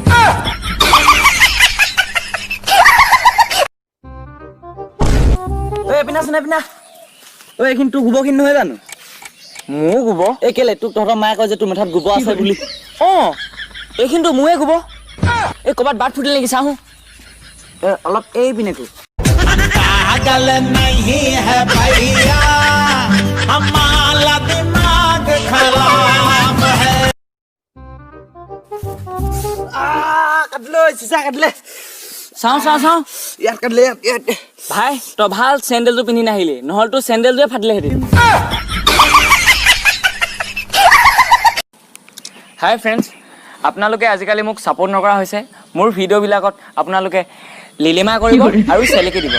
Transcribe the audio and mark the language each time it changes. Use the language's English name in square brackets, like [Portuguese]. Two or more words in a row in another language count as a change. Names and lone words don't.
[Assamese] ঐ এপিনা চোন এপিনা ঐ এইখিনি তোৰ গোবৰখিনি নহয় জানো মোৰ গোবৰ এই কেলে তোক তহঁতৰ মায়ে কয় যে তোৰ মাথাত গোবৰ আছে বুলি অঁ এইখিনিতো মোৰে গোবৰ এই ক'ৰবাত বাট ফুটিল নেকি চাওঁ অলপ এই পিনেটো [Hindi] पागल नहीं है भैया हमारा दिमाग खराब है [Assamese] কাটিলৈ চিচা কাটিলে চাওঁ ইয়াত কাটিলে ইয়াত ভাই তই ভাল চেণ্ডেলটো পিন্ধি নাহিলি নহ'লে তোৰ চেণ্ডেলটোৱে ফাটিলেহেঁতেন [English] hi friends [Assamese] আপোনালোকে আজিকালি মোক ছাপোৰ্ট নকৰা হৈছে মোৰ ভিডিঅ'বিলাকত আপোনালোকে লিলিমা কৰিব আৰু চেলেকি দিব